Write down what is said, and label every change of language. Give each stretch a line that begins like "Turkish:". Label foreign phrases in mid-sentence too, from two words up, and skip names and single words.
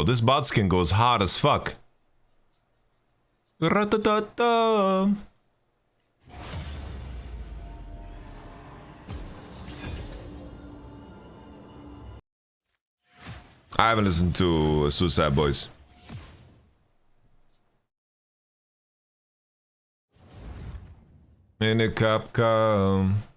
English: This bot skin goes hard as fuck. Ra-ta-ta-ta. I haven't listened to Suicide Boys. In a Capcom.